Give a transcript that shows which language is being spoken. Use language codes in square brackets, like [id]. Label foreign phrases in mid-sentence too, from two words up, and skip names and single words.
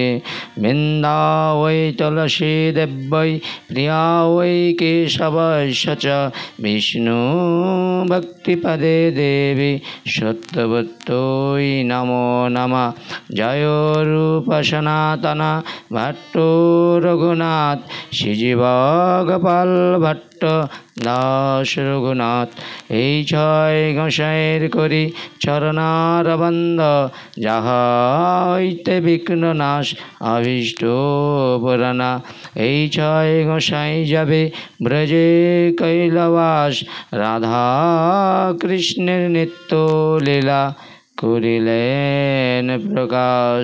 [sa] वृंदावै तुलसी देव्यै प्रिया वै केशवस्य च विष्णु भक्तिपदे देवी सत्यवत्यै नमो नमः। जय रूप सनातन भट्टो रघुनाथ श्रीजीव गोपाल भट्ट दास रघुनाथ। [bn] এই ছয় গোসাইয়ের করি চরণার বন্ধ যাহা হইতে বিঘ্ন নাশ অভীষ্ট পুরাণা। এই ছয় গোসাই যাবে ব্রজে কৈলাবাস রাধা কৃষ্ণের নিত্য লীলা করিলেন প্রকাশ।